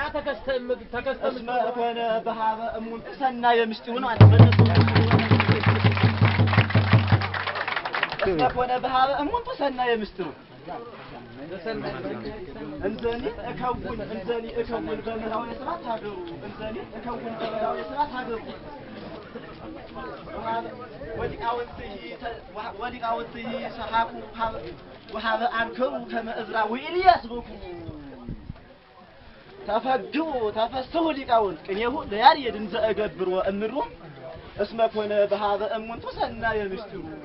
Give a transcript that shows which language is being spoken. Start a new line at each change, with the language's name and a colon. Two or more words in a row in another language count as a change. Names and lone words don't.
Geez: እስመ ኮነ በሀበ እሙን ሰናየ
Amharic: ምስጢሩን ማለት በነሱ
Geez: እስመ ኮነ በሀበ እሙን ሰናየ ምስጢሩ እንዘኒ እከውን በመራዊ ስራት ሀገሩ እንዘኒ እከውን በመራዊ ስራት ሀገሩ ወሊቃውንትህ ሰሐቁ ወሀበ አንከሩ ከመ ዕዝራ ወኤልያስ በኩ ተፈስሑ ሊቃውንት ቅኔሁ ለያሬድ እንዘ እገብር ወእምድሩ እስመ ኮነ በሀበ እሙንቱ ሰናየ ምስጢሩ